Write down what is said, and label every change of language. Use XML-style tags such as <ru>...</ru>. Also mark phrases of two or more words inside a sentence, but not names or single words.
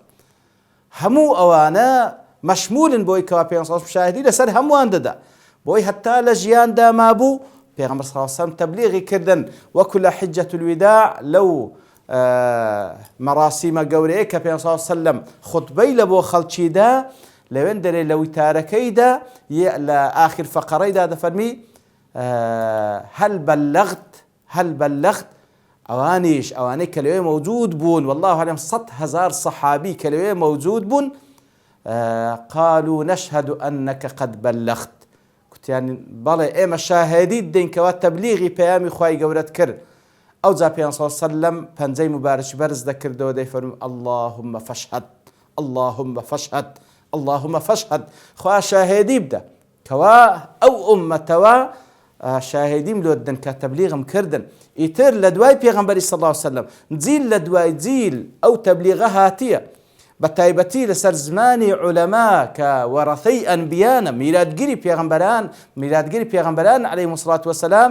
<ckb>هەموو ئەوانە مەشمولن بۆی کەوا پێغەمبەر</ckb> <ar>صلی الله عليه وسلم</ar> <ckb>شاهدی لەسەر هەمووان دەدا بۆی هەتا لە ژیاندا مابوو پێغەمبەر</ckb> <ar>صلی الله عليه وسلم</ar> <ckb>تەبلیغی کردن وەکو لە حجەة الوداع لەو مراسیمە گەورەیە کە پێغەمبەر</ckb> <ar>صلی الله عليه وسلم</ar> <ckb>خوتبەی لە بۆ خەڵکیدا لەوێن دەرێ لە وتارەکەیدا لە ئاخر فەقەرەیدا دەفەرمی</ckb> <ar>هل بلغت</ar> <ckb>ئەوانەی کە لەوێ موجود بوون</ckb> <ar>والله أعلم</ar> <ckb>100,000 صحابي کە لەوێ موجود بوون</ckb> <ar>قالوا نشهد أنك قد بلغت</ar> <ckb>کوتیان بەڵێ ئێمە شاهێدی دەینکەوە تەبلیغی پەیامی خوای گەورەت کرد. ئەو جا پێ سەلەم پەنجەی مبارەکی بەرز دەکردەوە دەیفەرموو</ckb> <ar>اللهم فاشهد اللهم فاشهد اللهم فاشهد</ar> <ckb>خوا شاهێدی بدە کەوا ئەو ئومەتەوە شاهێدیم لۆ دەن کە تەبلیغم کردن. ئیتر لە دوای پێغەمبەری</ckb> <ar>صلی الله علیه وسلم</ar> <ckb>جیل لە دوای جیل ئەو تەبلیغە هاتیە بە تایبەتی لەسەر زمانی عولەما کە وەرەثەی ئەنبیانە میراتگیری پێغەمبەران</ckb> <ar>عەلەیهیمو سڵات وەسەلام.</ar>